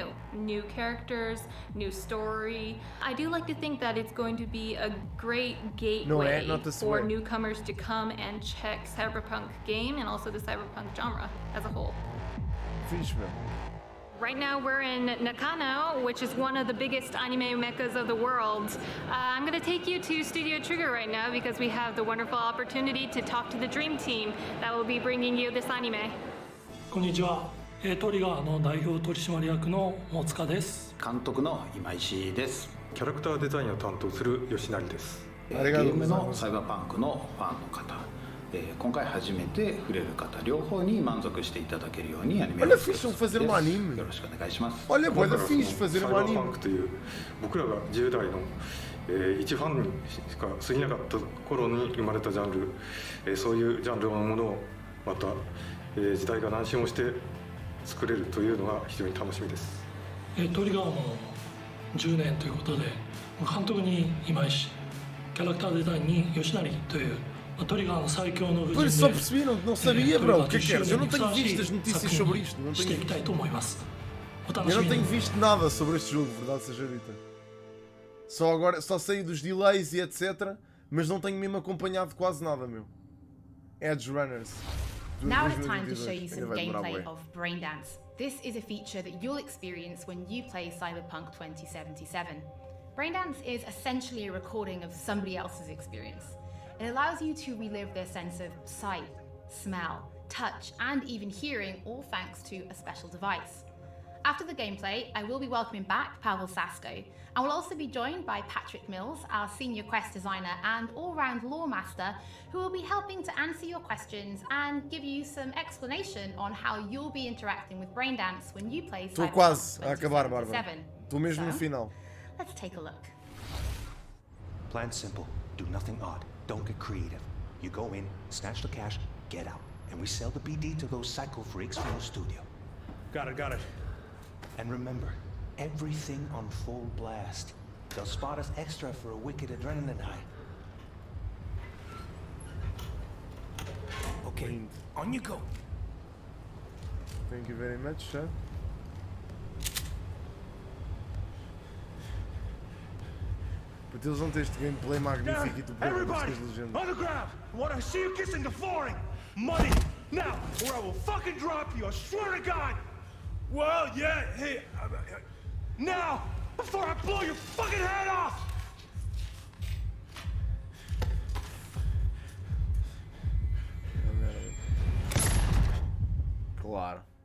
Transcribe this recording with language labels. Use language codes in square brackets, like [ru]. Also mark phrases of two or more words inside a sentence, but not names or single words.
[en] New characters, new story. I do like to think that it's going to be a great gateway for newcomers to come and check Cyberpunk game and also the Cyberpunk genre as a whole. Right now we're in Nakano, which is one of the biggest anime meccas of the world. I'm gonna take you to Studio Trigger right now because we have the wonderful opportunity to talk to the dream team that will be bringing you this anime. [ja] こんにちは。トリガーの代表取締役の大塚です。監督の今石です。キャラクターデザインを担当する吉成です。ゲームのサイバーパンクのファンの方。今回初めて触れる方両方に満足していただけるようにアニメを作ります。よろしくお願いします。 [pt] Olha, bué da fixe fazer um anime. [ja] サイバーパンクという僕らが10代の一ファンにしか過ぎなかった頃に生まれたジャンル、そういうジャンルのものをまた時代が何周もして作れるというのが非常に楽しみです。トリガーも10年ということで、監督に今石、キャラクターデザインに吉成という。 [pt] Pois só percebi, não sabia, bro. O que é que queres? Eu não tenho visto as notícias sobre isto. Eu não tenho visto nada sobre este jogo, verdade seja dita. Só sei dos delays e etc. Mas não tenho mesmo acompanhado quase nada, meu. Edgerunners. [en] Now it's time to show you some gameplay of Braindance. This is a feature that you'll experience when you play Cyberpunk 2077. Braindance is essentially a recording of somebody else's experience. It allows you to relive their sense of sight, smell, touch, and even hearing, all thanks to a special device. After the gameplay, I will be welcoming back Pavel Sasko, and will also be joined by Patrick Mills, our senior quest designer and all-round lore master, who will be helping to answer your questions and give you some explanation on how you'll be interacting with Braindance when you play Cyberpunk 2077. [pt] Estou mesmo no final. [en] Let's take a look. Plan simple. Do nothing odd. Don't get creative. You go in, snatch the cash, get out. And we sell the BD to those psycho freaks from the studio. Got it. And remember, everything on full blast. They'll spot us extra for a wicked adrenaline high. Okay, on you go. Thank you very much, sir. [pt] Eles vão ter este gameplay magnífico e tu pôs as legendas. [en] On the ground! I want to see you kissing the flooring! Money! Now, or I will fucking drop you, I swear to God! Well, yeah, hey, now! Before I blow your fucking head off! [pt] Claro.